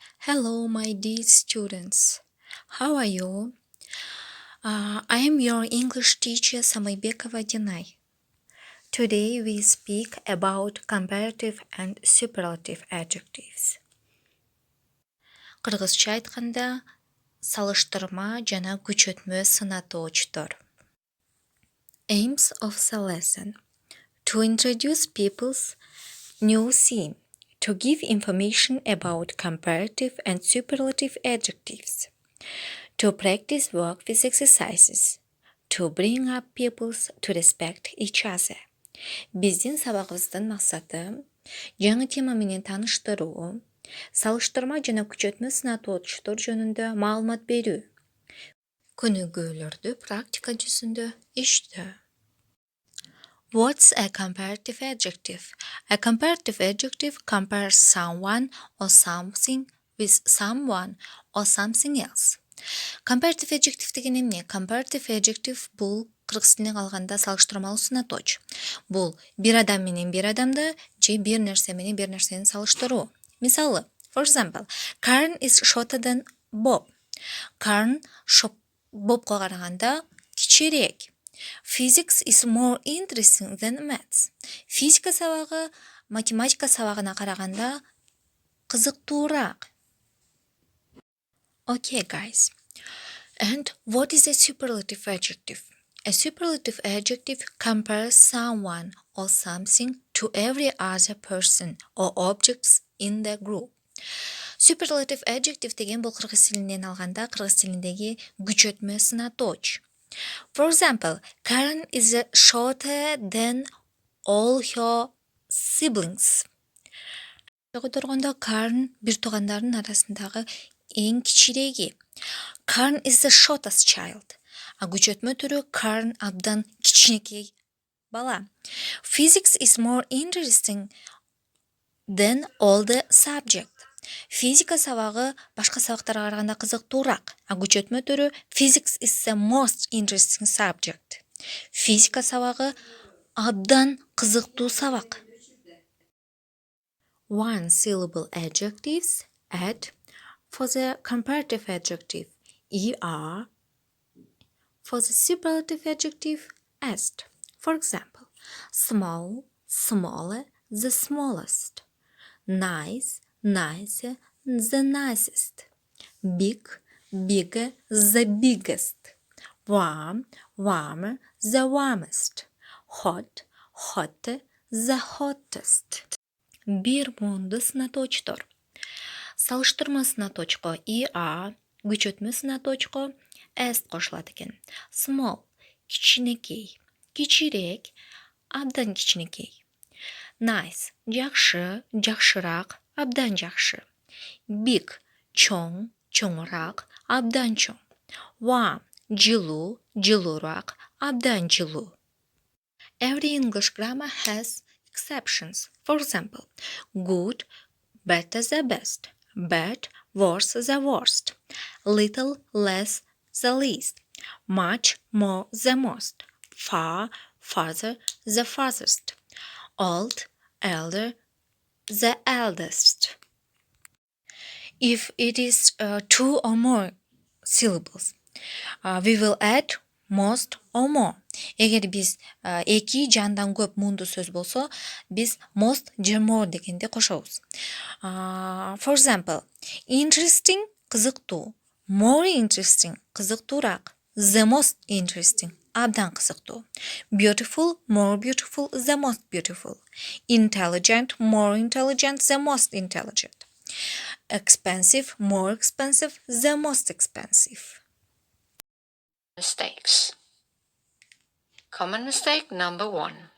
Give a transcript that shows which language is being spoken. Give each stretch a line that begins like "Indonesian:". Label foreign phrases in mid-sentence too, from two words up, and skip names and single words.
English: Hello, my dear students. How are you? I am your English teacher Samaybekova Dinay. Today we speak about comparative and superlative adjectives.
Kyrgyz: Кыргызча айтканда салыштырма жана күчөтмө сынатоочтор.
English: Aims of the lesson: to introduce people's new theme, to give information about comparative and superlative adjectives, to practice work with exercises, to bring up pupils to respect each other.
Kyrgyz: Биздин сабагыбыздын максаты жаңы тема менен тааныштыруу, салыштырма жана күчөтмө сынатоочтор жөнүндө маалымат берүү, көнүгүүлөрдү практика жүзүндө иштөө.
English: What's a comparative adjective? A comparative adjective compares someone or something with someone or something else. Comparative adjective
Kyrgyz: деген эмне?
English: Comparative adjective
Kyrgyz: бул кыргыз тилине калганда салыштырмалуу сынатооч. Бул бир адам менен бир адамды же бир нерсе менен бир нерсени салыштыруу. Мисалы,
English: for example, Karen is shorter than Bob.
Kyrgyz: Karen Бобко караганда кичирээк.
English: Physics is more interesting than maths.
Kyrgyz: Физика сабагы математика сабагына караганда кызыктуураак.
English: Okay, guys. And what is a superlative adjective? A superlative adjective compares someone or something to every other person or objects in the group. Superlative adjective
Kyrgyz: деген бул кыргыз тилинен алганда кыргыз тилиндеги күчөтмө сынатооч.
English: For example, Karen is shorter than all her siblings.
Kyrgyz: Которгондо Karen бир туугандардын арасындагы эң кичиреги.
English: Karen is the shortest child.
Kyrgyz: А күчөтмө түрү Karen абдан кичинекей бала.
English: Physics is more interesting than all the subject.
Kyrgyz: Физика сабагы башка сабактарга караганда кызыктуураак. А күчөтмө түрү
English: Physics is the most interesting subject.
Kyrgyz: Физика сабагы абдан кызыктуу сабак.
English: One syllable adjectives add for the comparative adjective er, for the superlative adjective est. For example, small, smaller, the smallest. Nice, nicer, the nicest. Big, bigger, the biggest. Warm, warmer, the warmest. Hot, hotter, the hottest.
Kyrgyz: Бир муунду сынатоочтор. Салыштырма сынатоочко er, күчөтмө сынатоочко est кошулат экен. Small, кичинекей, кичирээк, абдан кичинекей. Nice, жакшы, жакшыраак, абдан жакшы. Big, чоң, чоңураак, абдан чоң. Warm, жылуу, жылуураак, абдан жылуу.
English: Every English grammar has exceptions. For example, good, better the best, bad, worse the worst, little, less, the least, much, more, the most, far, farther, the farthest, old, elder, the eldest. If it is two or more syllables, we will add most or more.
Kyrgyz: Эгер биз эки жандан көп муунду сөз болсо, биз most же more дегенди кошобуз.
English: For example, interesting кызыктуу, more interesting кызыктуураак, the most interesting
Kyrgyz: абдан кызыктуу,
English: beautiful more beautiful, the most beautiful, intelligent more intelligent, the most intelligent, expensive more expensive, the most expensive. Mistakes. Common mistake number 1.